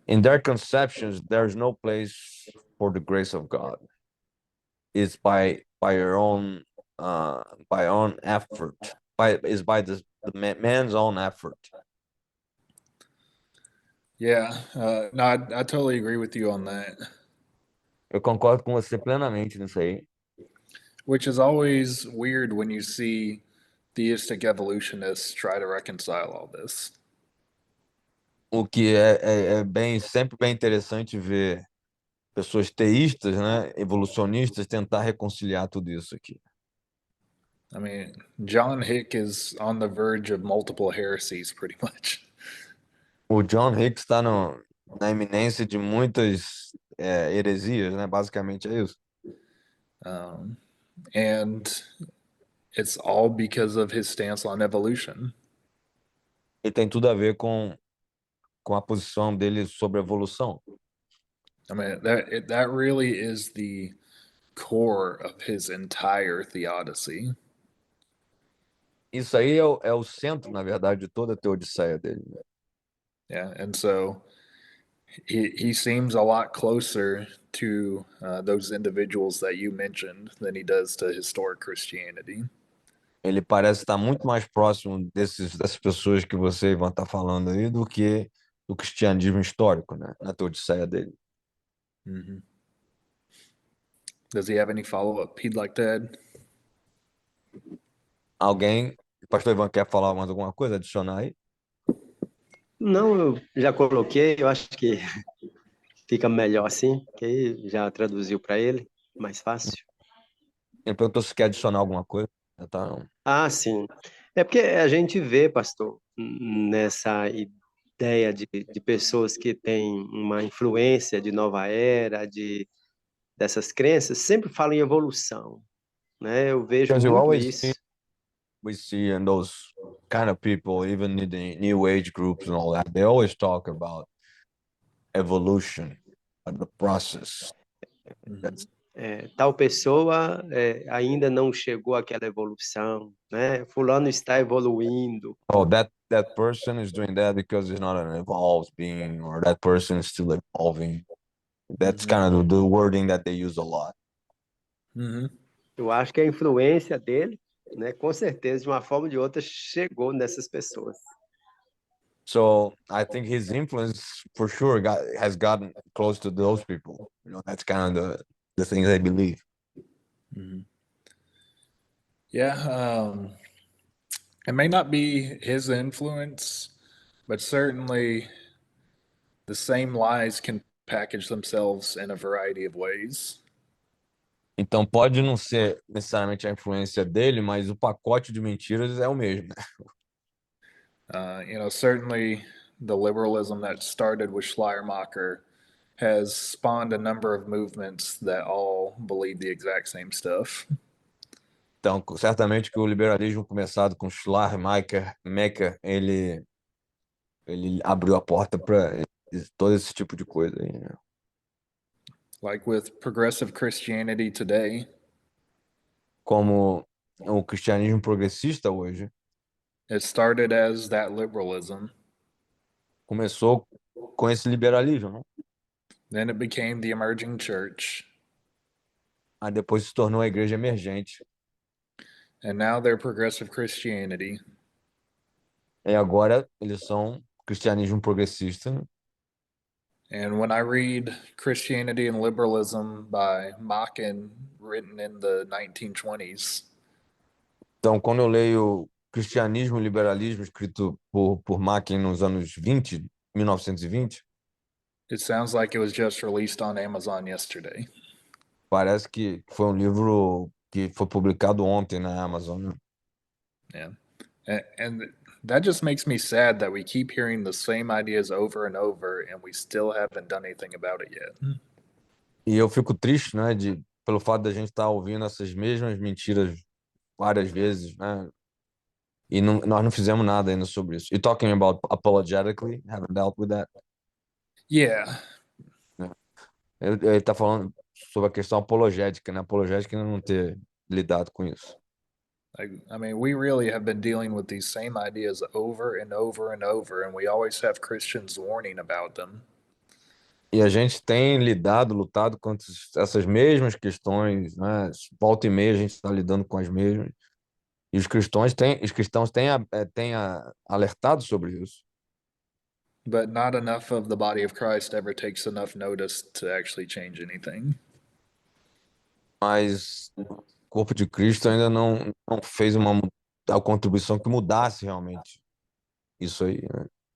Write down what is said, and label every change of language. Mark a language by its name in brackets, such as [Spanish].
[English] In their conceptions, there's no place for the grace of God. It's by your own effort. By the man's own effort. Yeah. No, I totally agree with you on that. [Portuguese] Eu concordo com você plenamente nisso aí. [English] Which is always weird when you see theistic evolutionists try to reconcile all this. [Portuguese] O que sempre bem interessante ver pessoas teístas, né, evolucionistas, tentar reconciliar tudo isso aqui. [English] I mean, John Hick is on the verge of multiple heresies, pretty much. [Portuguese] O John Hicks está na iminência de muitas heresias, né? Basicamente é isso. [English] And it's all because of his stance on evolution. [Portuguese] E tem tudo a ver com a posição dele sobre a evolução. [English] I mean, that really is the core of his entire theodicy. [Portuguese] Isso aí é o centro, na verdade, de toda a teodiceia dele. Né? [English] Yeah, and so he seems a lot closer to those individuals that you mentioned than he does to historic Christianity. [Portuguese] Ele parece estar muito mais próximo dessas pessoas que você vai estar falando aí do que do cristianismo histórico, né? Na teodiceia dele. Mm-hmm. [English] Does he have any follow-up he'd like to add? [Portuguese] Alguém, o pastor Ivan, quer falar mais alguma coisa, adicionar aí? Não, eu já coloquei, eu acho que fica melhor assim, que aí já traduziu para ele, mais fácil. Ele perguntou se quer adicionar alguma coisa. Tá. Ah, sim. É porque a gente vê, pastor, nessa ideia de pessoas que têm uma influência de nova era, dessas crenças, sempre falam em evolução, né? Eu vejo [English] Because you [Portuguese] muito [English] always [Portuguese] isso. [English] we see in those kind of people, even in the new age groups and all that, they always talk about evolution, the process. That's [Portuguese] Tal pessoa ainda não chegou àquela evolução, né? Fulano está evoluindo. [English] that person is doing that because he's not an evolved being, or that person is still evolving. That's kind of the wording that they use a lot. Mm-hmm. [Portuguese] Eu acho que a influência dele, né, com certeza, de uma forma ou de outra, chegou nessas pessoas. [English] So I think his influence for sure has gotten close to those people. You know, that's kind of the things I believe. Mm-hmm. Yeah, it may not be his influence, but certainly the same lies can package themselves in a variety of ways. [Portuguese] Então pode não ser necessariamente a influência dele, mas o pacote de mentiras é o mesmo, né? [English] Certainly the liberalism that started with Schleiermacher has spawned a number of movements that all believe the exact same stuff. [Portuguese] Então, certamente que o liberalismo começado com Schleiermacher, ele abriu a porta para todo esse tipo de coisa aí, né? [English] Like with progressive Christianity today, [Portuguese] Como o cristianismo progressista hoje [English] it started as that liberalism, [Portuguese] começou com esse liberalismo, né? [English] then it became the emerging church, [Portuguese] Aí depois se tornou a igreja emergente. [English] and now they're progressive Christianity. [Portuguese] E agora eles são cristianismo progressista, né? [English] And when I read Christianity and Liberalism by Machen, written in the 1920s, [Portuguese] Então, quando eu leio Cristianismo e Liberalismo, escrito por Macklin nos anos 20, 1920, [English] it sounds like it was just released on Amazon yesterday. [Portuguese] parece que foi um livro que foi publicado ontem na Amazon, né? [English] Yeah. And that just makes me sad that we keep hearing the same ideas over and over and we still haven't done anything about it yet. [Portuguese] E eu fico triste, né, pelo fato da gente estar ouvindo essas mesmas mentiras várias vezes, né? E nós não fizemos nada ainda sobre isso. E [English] talking about apologetically, haven't dealt with that. Yeah. [Portuguese] Né? Ele está falando sobre a questão apologética, né? Apologética ainda não ter lidado com isso. [English] I mean, we really have been dealing with these same ideas over and over and over, and we always have Christians warning about them. [Portuguese] E a gente tem lutado contra essas mesmas questões, né? Volta e meia a gente está lidando com as mesmas. E os cristãos têm alertado sobre isso. [English] But not enough of the body of Christ ever takes enough notice to actually change anything. [Portuguese] Mas o corpo de Cristo ainda não fez a contribuição que mudasse realmente isso aí, né?